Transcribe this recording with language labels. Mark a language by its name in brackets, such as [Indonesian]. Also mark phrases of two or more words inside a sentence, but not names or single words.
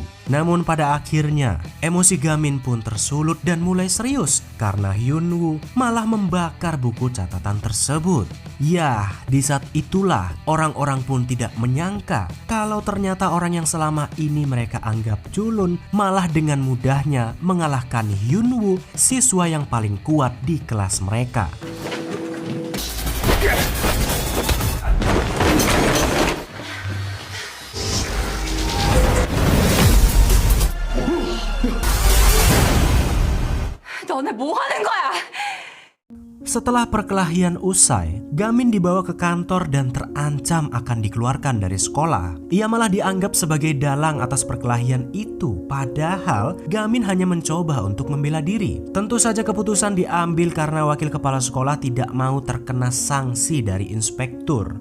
[Indonesian] Namun pada akhirnya, emosi Gamin pun tersulut dan mulai serius karena Hyunwoo malah membakar buku catatan tersebut. Ya, di saat itulah orang-orang pun tidak menyangka kalau ternyata orang yang selama ini mereka anggap culun malah dengan mudahnya mengalahkan Hyunwoo, siswa yang paling kuat di kelas mereka. [Korean] 너네 뭐 하는 거야? [Indonesian] Setelah perkelahian usai, Gamin dibawa ke kantor dan terancam akan dikeluarkan dari sekolah. Ia malah dianggap sebagai dalang atas perkelahian itu, padahal Gamin hanya mencoba untuk membela diri. Tentu saja keputusan diambil karena wakil kepala sekolah tidak mau terkena sanksi dari inspektur.